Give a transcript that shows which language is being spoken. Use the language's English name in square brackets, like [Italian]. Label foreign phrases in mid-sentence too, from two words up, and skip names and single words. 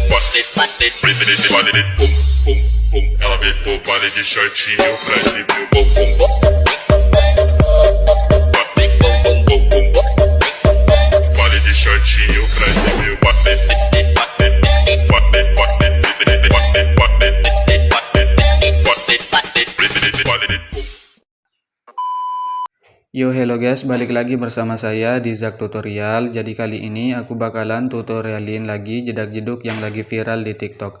[Portuguese] Ela vem pro baile de shortinho pra exibir o bumbum. Baile de shortinho pra exibir o [English] Yo hello guys, [Indonesian] balik lagi bersama saya di Zak Tutorial. Jadi kali ini aku bakalan tutorialin lagi jedak-jeduk yang lagi viral di TikTok.